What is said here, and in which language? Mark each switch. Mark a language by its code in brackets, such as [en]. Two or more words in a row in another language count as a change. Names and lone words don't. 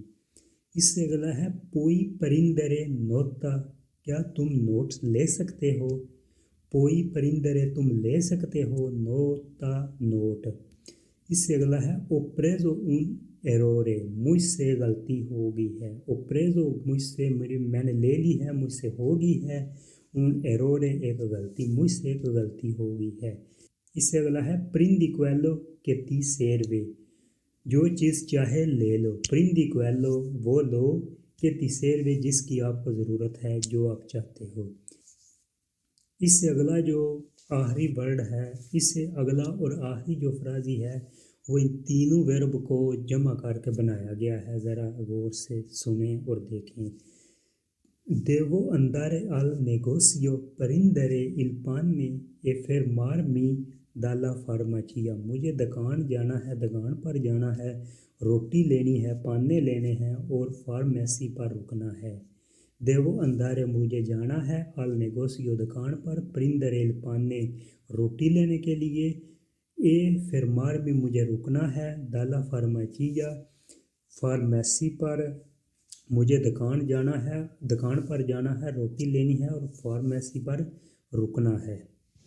[ur] اس سے اگلا ہے [it] poi prendere nota, [ur] کیا تم نوٹس لے سکتے ہو. [it] poi prendere [ur] تم لے سکتے ہو, nota नोट। اس سے اگلا ہے [it] ho preso un errore, [ur] مجھ سے غلطی ہو گئی ہے. [it] Ho preso [ur] مجھ سے میں نے لے لی ہے, مجھ سے ہو گئی ہے. [it] un errore [ur] ایک غلطی, مجھ سے ایک غلطی ہو گئی ہے. اس سے اگلا ہے [it] prendi quello che ti serve, [ur] جو چیز چاہے لے لو. [it] prendi quello [ur] وہ لو کہ [it] ti serve [ur] جس کی آپ کو ضرورت ہے, جو آپ چاہتے ہو. اس سے اگلا جو آخری ورڈ ہے, اس سے اگلا اور آخری جو فرازی ہے وہ ان تینوں ورب کو جمع کر کے بنایا گیا ہے. ذرا غور سے سنیں اور دیکھیں. [it] Devo andare al negozio prendere il pane e fermarmi dalla farmacia. [ur] مجھے دکان جانا ہے, دکان پر جانا ہے, روٹی لینی ہے, پانے لینے ہیں اور فارمیسی پر رکنا ہے. [it] Devo andare [ur] مجھے جانا ہے, [it] al negozio [ur] دکان پر, [it] prendere il pane [ur] روٹی لینے کے لیے, [it] e fermarmi [ur] مجھے رکنا ہے, [it] dalla farmacia [ur] فارمیسی پر. مجھے دکان جانا ہے, دکان پر جانا ہے, روٹی لینی ہے اور فارمیسی پر رکنا ہے.